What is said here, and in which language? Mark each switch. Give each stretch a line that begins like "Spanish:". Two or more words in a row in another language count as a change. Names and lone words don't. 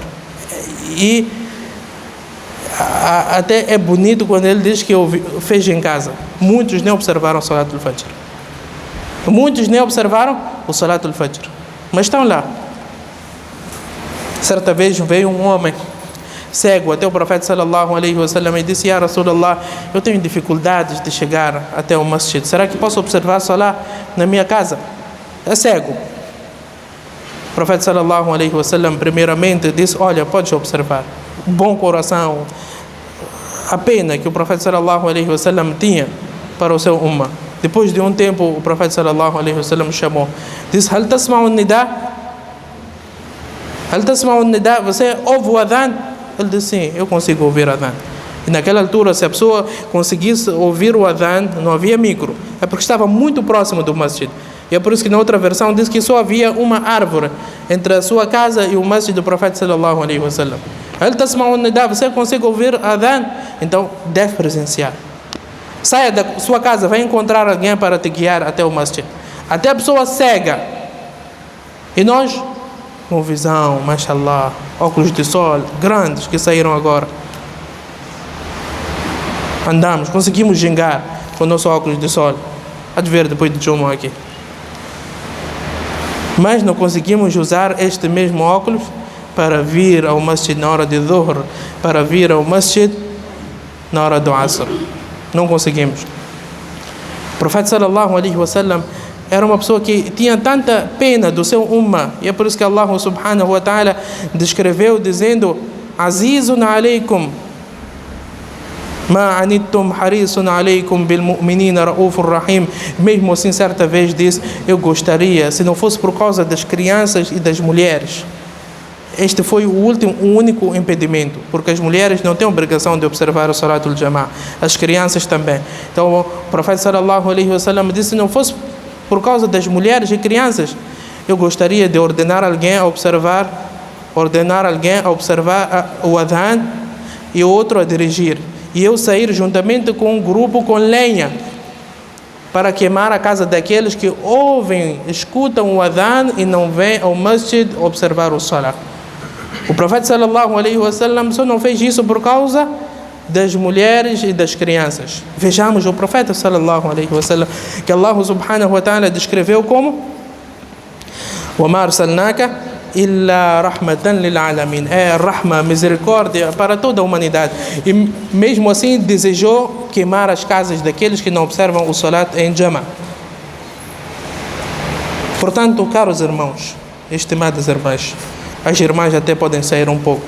Portuguese: E até é bonito quando ele diz que fez em casa. Muitos nem observaram o
Arabic: صلاة الفجر.
Portuguese: Muitos nem observaram o
Arabic: صلاة الفجر.
Portuguese: Mas estão lá. Certa vez veio um homem cego até o profeta
Arabic: صلى الله عليه وسلم
Portuguese: e disse:
Arabic: يا رسول الله,
Portuguese: eu tenho dificuldades de chegar até o masjid. Será que posso observar a salah na minha casa? É cego. O profeta
Arabic: صلى الله عليه وسلم
Portuguese: primeiramente disse: olha, podes observar. Bom coração. A pena que o profeta
Arabic: صلى الله عليه وسلم
Portuguese: tinha para o seu ummah. Depois de um tempo, o profeta
Arabic: صلى الله عليه وسلم
Portuguese: chamou. Disse:
Arabic: هل تسمع النداء? هل تسمع النداء?
Portuguese: Você ouve o adhan? Ele disse: sim, eu consigo ouvir o adhan. E naquela altura, se a pessoa conseguisse ouvir o adhan, não havia micro. É porque estava muito próximo do masjid. E é por isso que na outra versão diz que só havia uma árvore entre a sua casa e o masjid do profeta
Arabic: صلى الله عليه وسلم. هل تسمع النداء?
Portuguese: Você consegue ouvir o adhan? Então, deve presenciar. Saia da sua casa, vai encontrar alguém para te guiar até o masjid. Até a pessoa cega. E nós, com visão, mashallah, óculos de sol grandes que saíram agora. Andamos, conseguimos gingar com o nosso óculos de sol. Há de ver depois de Juma aqui. Mas não conseguimos usar este mesmo óculos para vir ao masjid na hora de Dhuhr, para vir ao masjid na hora do Asr. Não conseguimos. O profeta
Arabic: صلى الله عليه وسلم
Portuguese: era uma pessoa que tinha tanta pena do seu ummah, e é por isso que
Arabic: الله سبحانه وتعالى
Portuguese: descreveu dizendo:
Arabic: عزيز عليكم ما عنتم حريص عليكم بالمؤمنين رؤوف رحيم.
Portuguese: Mesmo assim, certa vez disse: eu gostaria, se não fosse por causa das crianças e das mulheres. Este foi o único impedimento, porque as mulheres não têm obrigação de observar o
Arabic: صلاة الجماعة,
Portuguese: as crianças também. Então o profeta
Arabic: صلى الله عليه وسلم
Portuguese: disse: se não fosse por causa das mulheres e crianças, eu gostaria de ordenar alguém a observar o adhan e outro a dirigir, e eu sair juntamente com um grupo com lenha para queimar a casa daqueles que ouvem, escutam o adhan e não vêm ao masjid observar o salah. O profeta
Arabic: صلى الله عليه وسلم
Portuguese: só não fez isso por causa das mulheres e das crianças. Vejamos o profeta
Arabic: صلى الله عليه وسلم,
Portuguese: que
Arabic: الله سبحانه وتعالى
Portuguese: descreveu como:
Arabic: وَمَا أَرْسَلْنَاكَ إِلَّا رَحْمَةً لِلْعَالَمِينَ.
Portuguese: É rahma, misericórdia para toda a humanidade. E mesmo assim desejou queimar as casas daqueles que não observam o salat em jama'. Portanto, caros irmãos, estimadas irmãs, as irmãs até podem sair um pouco.